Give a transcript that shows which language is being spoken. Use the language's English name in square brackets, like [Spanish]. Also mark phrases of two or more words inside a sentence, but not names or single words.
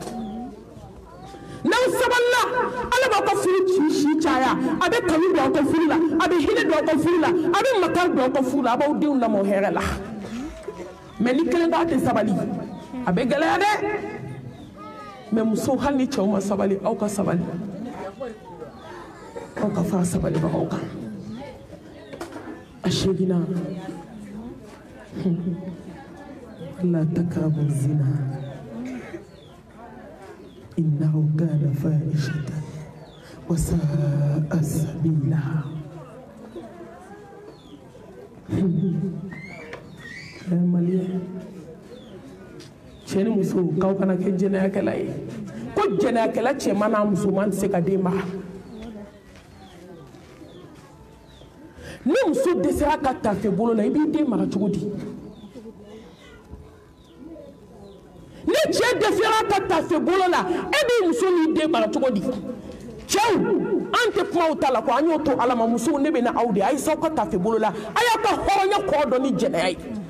[Bambara] n'aw sabalila ala b'aw ka furu si caya a bɛ kanu don aw ka furu la a bɛ hinɛ don aw ka furu la a bɛ makari don aw ka furu la a b'aw denw lamɔ hɛrɛ la mais ni kelen k'a tɛ sabali a bɛ gɛlɛya dɛ mais musow hali ni cɛw ma sabali aw ka sabali aw ka fara sabalibagaw kan a 8nan [Arabic] لا تقربوا الزنا إنه كان فاحشة وساء سبيلا [Bambara] cɛ ni muso k'aw kana kɛ jɛnɛyakɛla ye ko jɛnɛyakɛla cɛman n'a musoman tɛ se ka den mara ni muso dɛsɛra ka tafe bolo la i b'i den mara cogo di ni cɛ dɛsɛra ka tafe bolo la e b'i muso n'i den mara cogo di cɛw an tɛ kuma o ta la ko an y'o to ala ma musow ne bɛ na aw de a ye s'aw ka tafe bolo la a y'a ka hɔrɔnya kɔrɔ dɔn ni jɛnɛya ye